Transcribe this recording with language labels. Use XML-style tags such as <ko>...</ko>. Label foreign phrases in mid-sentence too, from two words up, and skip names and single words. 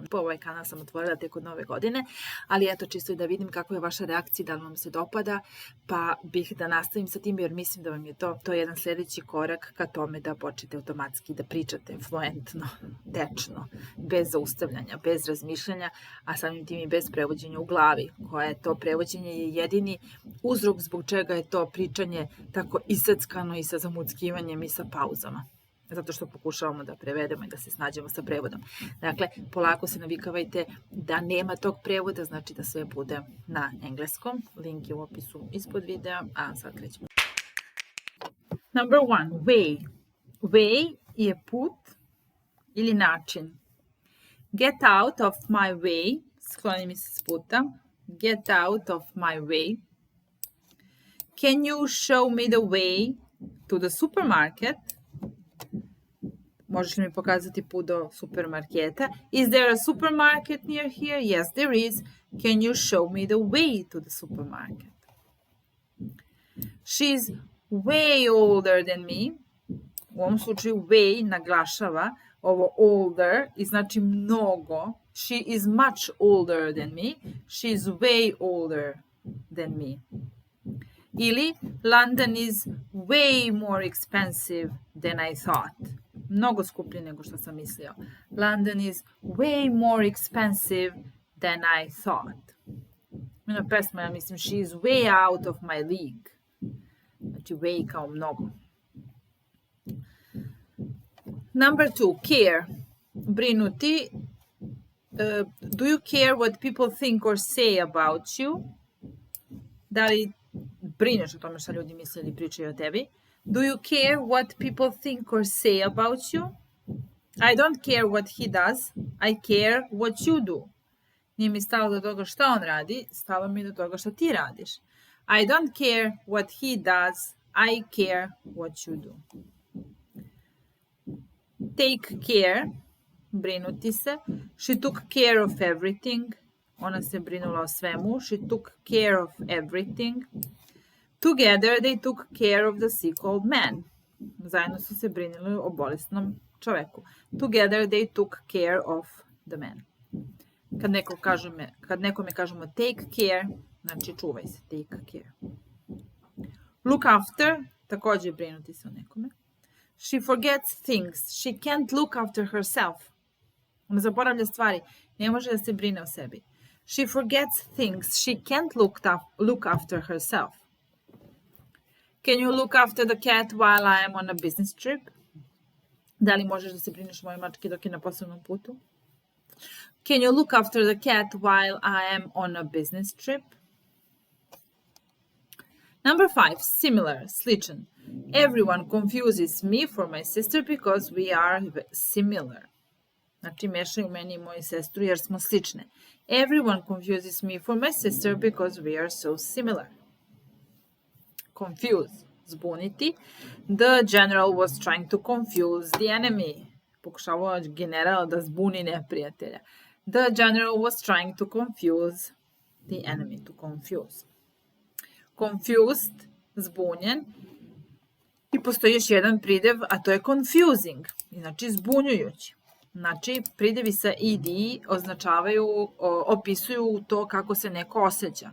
<sr>Ovaj kanal sam otvorila tek od nove godine, ali eto čisto i da vidim kakva je vaša reakcija, da li vam se dopada, pa bih da nastavim sa tim jer mislim da vam je to jedan sljedeći korak ka tome da počnete automatski da pričate fluentno, tečno, bez zaustavljanja, bez razmišljanja, a samim tim i bez prevođenja u glavi, koje to prevođenje je jedini uzrok zbog čega je to pričanje tako isackano i sa zamuckivanjem i sa pauzama. Zato što pokušavamo da prevedemo i da se snađemo sa prevodom. Dakle, polako se navikavajte da nema tog prevoda, znači da sve bude na engleskom. Link je u opisu ispod videa, a sad krećemo.</sr> <en>Number 1, way.</en> <sr>Way je put ili način.</sr> <en>Get out of my way. Skloni mi se s puta. Get out of my way. Can you show me the way to the supermarket?</en> <sr>Možeš li mi pokazati put do supermarketa?</sr> <en>Is there a supermarket near here? Yes, there is. Can you show me the way to the supermarket? She's way older than me.</en> <sr>U ovom slučaju way naglašava ovo older i znači mnogo.</sr> <en>She is much older than me. She's way older than me. Ili London is way more expensive than I thought.</en> <sr>Mnogo skuplji nego što sam mislio.</sr> <en>London is way more expensive than I thought.</en> <sr>Ima pesma, ja mislim,</sr> <en>she is way out of my league.</en> <sr>Znači, way kao mnogo.</sr> <en>Number 2, care.</en> <sr>Brinuti.</sr> <en>Do you care what people think or say about you?</en> <sr>Da li brineš o tome što ljudi misle ili pričaju o tebi?</sr> <en>Do you care what people think or say about you? I don't care what he does. I care what you do.</en> <sr>Nije mi stalo do toga šta on radi, stalo mi do toga šta ti radiš.</sr> <en>I don't care what he does. I care what you do. Take care.</en> <sr>Brinuti se.</sr> <en>She took care of everything.</en> <sr>Ona se brinula o svemu.</sr> <en>She took care of everything. Together they took care of the sick old man.</en> <sr>Zajedno su se brinuli o bolesnom čoveku.</sr> <en>Together they took care of the man.</en> <sr>Kad nekome kažemo</sr> <en>take care,</en> <sr>znači čuvaj se,</sr> <en>take care. Look after,</en> <sr>također brinuti se o nekome.</sr> <en>She forgets things. She can't look after herself.</en> <sr>Ona zaboravlja stvari, ne može da se brine o sebi.</sr> <en>She forgets things. She can't look after herself. Can you look after the cat while I am on a business trip?</en> <sr>Da li možeš da se brineš o mojoj mački dok je na poslovnom putu?</sr> <en>Can you look after the cat while I am on a business trip? Number 5, similar, sličan. Everyone confuses me for my sister because we are similar.</en> <sr>Znači, mešaju meni i moju sestru jer smo slične.</sr> <en>Everyone confuses me for my sister because we are so similar. Confuse, zbuniti. The general was trying to confuse the enemy.</en> <sr>Pokušavao general da zbuni neprijatelja.</sr> <en>The general was trying to confuse the enemy, to confuse. Confused,</en> <sr>zbunjen. I postoji još jedan pridev, a to je confusing, znači zbunjujući. Znači, pridevi sa ed opisuju to kako se neko osjeća.</sr>